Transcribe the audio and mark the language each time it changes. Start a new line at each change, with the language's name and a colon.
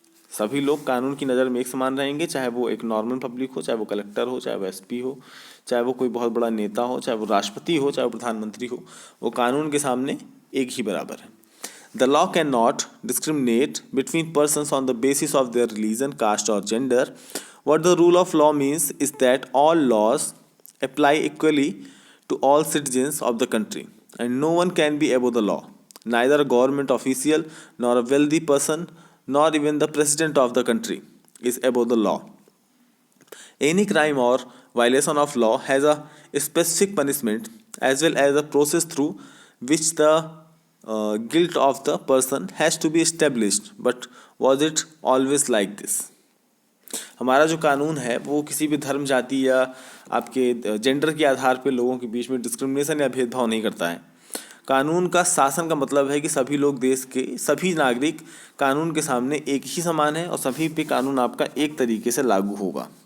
Hindi: सभी लोग कानून की नज़र में एक समान रहेंगे, चाहे वो एक नॉर्मल पब्लिक हो, चाहे वो कलेक्टर हो, चाहे वो SP हो, चाहे वो कोई बहुत बड़ा नेता हो, चाहे वो राष्ट्रपति हो, चाहे वो प्रधानमंत्री हो, वो कानून के सामने एक ही बराबर है।
English: The law can not discriminate between persons on the basis of their religion, caste और gender. What the rule of law means is that all laws apply equally to all citizens of the country, and no one can be above the law. Neither a government official, nor a wealthy person, nor even the president of the country is above the law. Any crime or violation of law has a specific punishment as well as a process through which the guilt of the person has to be established. But was it always like this?
Hindi: हमारा जो कानून है वो किसी भी धर्म, जाति या आपके जेंडर के आधार पर लोगों के बीच में डिस्क्रिमिनेशन या भेदभाव नहीं करता है। कानून का शासन का मतलब है कि सभी लोग, देश के सभी नागरिक कानून के सामने एक ही समान है और सभी पे कानून आपका एक तरीके से लागू होगा।